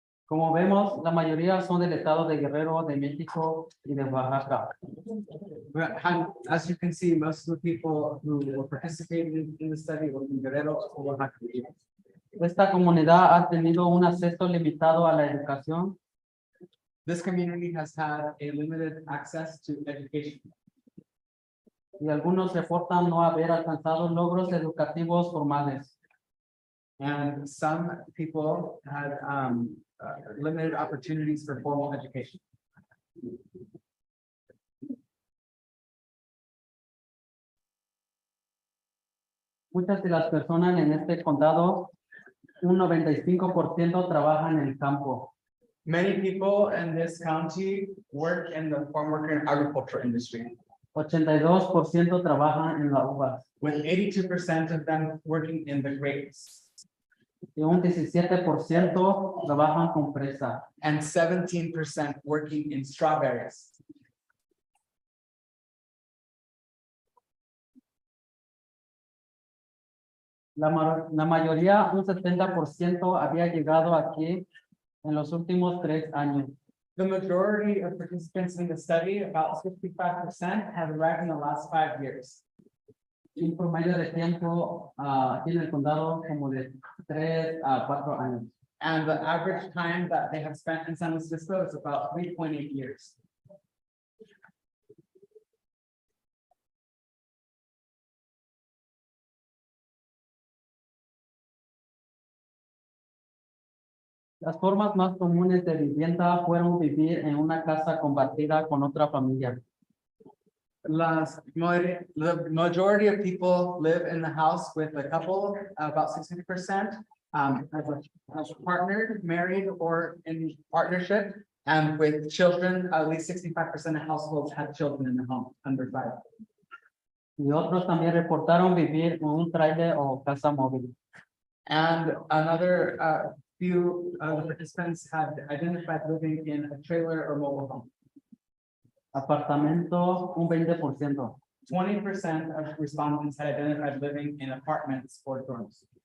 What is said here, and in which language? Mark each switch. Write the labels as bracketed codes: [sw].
[es] Como vemos, la mayoría son del estado de Guerrero, de México y de Oaxaca. [en] But as you can see, most of the people who were participating in the study were from Guerrero or Oaxaca. [es] Esta comunidad ha tenido un acceso limitado a la educación [en] This community has had a limited access to education, [es] y algunos reportan no haber alcanzado logros educativos formales. [en] and some people had limited opportunities for formal education. [es] Muchas de las personas en este condado, un 95% trabajan en el campo. [en] Many people in this county work in the farm worker and agriculture industry, [es] 82% trabajan en las uvas [en] with 82% of them working in the grapes [es] y un 17% trabajan con fresa. [en] and 17% working in strawberries. [es] La mayoría, un 70% había llegado aquí en los últimos 3 años. [en] The majority of participants in the study, about 65%, have arrived in the last 5 years. [es] Un promedio de tiempo aquí en el condado como de 3 a 4 años. [en] And the average time that they have spent in San Luis Obispo is about 3.8 years. [es] Las formas más comunes de vivienda fueron vivir en una casa compartida con otra familia. [en] The majority of people live in the house with a couple, about 60%, as partnered, married, or in partnership. And with children, at least 65% of households had children in the home under 5. [es] Y otros también reportaron vivir en un trailer o casa móvil. [en] And another few of the participants had identified living in a trailer or mobile home. [es] Apartamento, un 20%. [en] 20% of respondents had identified living in apartments or dorms.